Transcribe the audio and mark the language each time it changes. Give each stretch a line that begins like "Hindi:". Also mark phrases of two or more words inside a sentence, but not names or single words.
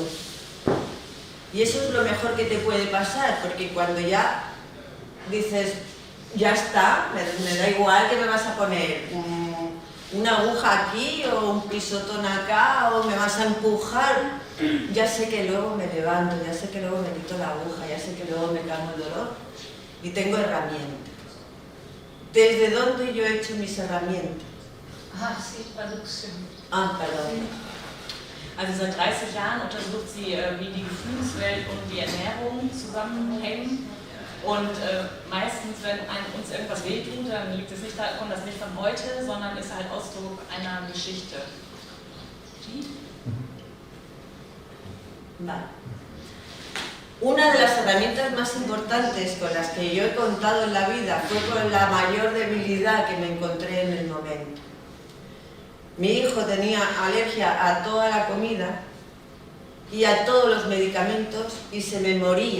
Spanish: Y eso es lo mejor que te puede pasar, porque cuando ya dices, ya está, me da igual que me vas a poner una aguja aquí o un pisotón acá o me vas a empujar, ya sé que luego me levanto, ya sé que luego me quito la aguja, ya sé que luego me calmo el dolor y tengo herramientas. ¿Desde dónde yo he hecho mis herramientas? Sí, stimmt. Perdón.
German: Also seit 30 Jahren untersucht sie, wie die Gefühlswelt und die Ernährung zusammenhängen. Und meistens, wenn uns irgendwas wehtut, dann kommt das nicht von heute, sondern ist halt Ausdruck einer Geschichte.
Spanish: Vale. Una de las herramientas más importantes con las que yo he contado en la vida fue con la mayor debilidad que me encontré en el momento. Mi hijo tenía alergia a toda la comida y a todos los medicamentos y se me moría.